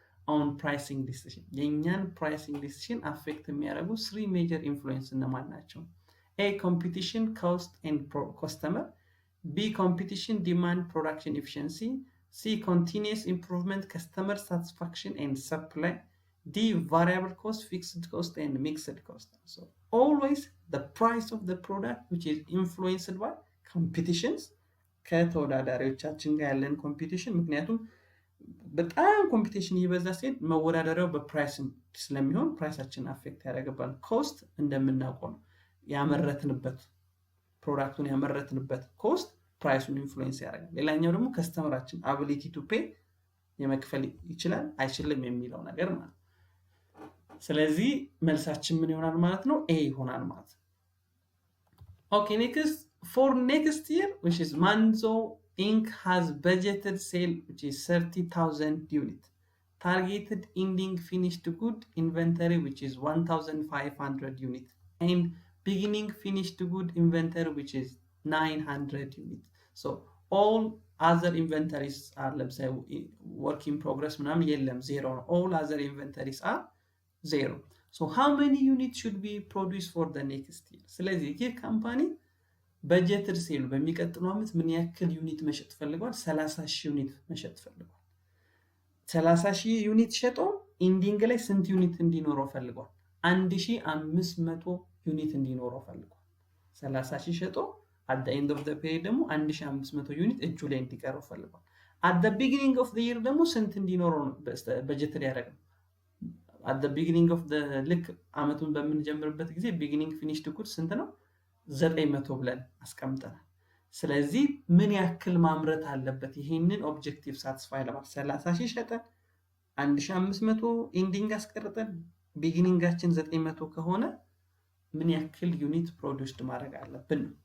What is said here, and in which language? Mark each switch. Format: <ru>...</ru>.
<en>on pricing decision የኛን pricing decision affect የሚያደርጉ 3 major influence</en> <am>እነማን ናቸው?</am> <en>A competition cost and customer, B competition demand production efficiency, C continuous improvement customer satisfaction and supply, D variable cost, fixed cost and mixed cost. So always the price of the product which is influenced by competitions</en> <am>ከተወዳዳሪዎቻችን ጋር ያለን ኮምፒቲሽን ምክንያቱም በጣም ኮምፒቲሽን ይበዛ ሲል መወዳደሪያው በፕራይስ ስለሚሆን ፕራይሳችን አፌክት ያደርጋል። ኮስት እንደምናውቀው ነው ያመረትንበት ፕሮዳክቱን ያመረትንበት ኮስት ፕራይሱን ኢንፍሉዌንስ ያደርጋል። ሌላኛው ደግሞ ከስተመራችን አቢሊቲ ቱ ፔይ የመክፈል ይችላል አይችልም የሚለው ነገር ማለት ነው። ስለዚህ መልሳችን ምን ይሆናል ማለት ነው? ኤ ይሆናል ማለት ነው።</am> <en>ኦኬ ኔክስት for next year which is Manzo Inc has budgeted sale which is 30,000 unit, targeted ending finished good inventory which is 1,500 unit, and beginning finished good inventory which is 900 unit. So all other inventories are, let's say, work in progress</en> <am>ምናምን የለም</am> <en>zero. All other inventories are zero. So how many units should be produced for the next year?</en> <am>ስለዚህ ይህ ካምፓኒ በጀትድ ሴሉ በሚቀጥለው ዓመት ምን ያክል ዩኒት መሸጥ ፈልጓል? 30,000 ዩኒት መሸጥ ፈልጓል። 30,000 ዩኒት ሸጦ ኢንዲንግ ላይ ስንት ዩኒት እንዲኖረው ፈልጓል? 1,500 ዩኒት እንዲኖረው ፈልጓል። 30,000 ሸጦ</am> <en>at the end of the period</en> <am>ደግሞ 1,500 ዩኒት እጁ ላይ እንዲቀረው ፈልጓል።</am> <en>at the beginning of the year</en> <am>ደግሞ ስንት እንዲኖረው ነው በጀትድ ያደረገው?</am> <en>at the beginning of the</en> <am>ልክ ዓመቱን በምንጀምርበት ጊዜ</am> <en>beginning finished good</en> <am>ስንት ነው? 900 ብለን አስቀምጠናል። ስለዚህ ምን ያክል ማምረት አለበት ይሄንን ኦብጀክቲቭ ሳቲስፋይ ለማድረግ? 30,000 ሸጠን 1,500 ኢንዲንግ አስቀርጠን ቢጊኒንጋችን 900 ከሆነ ምን ያክል ዩኒት ፕሮዲውስድ ማድረግ አለብን?</am>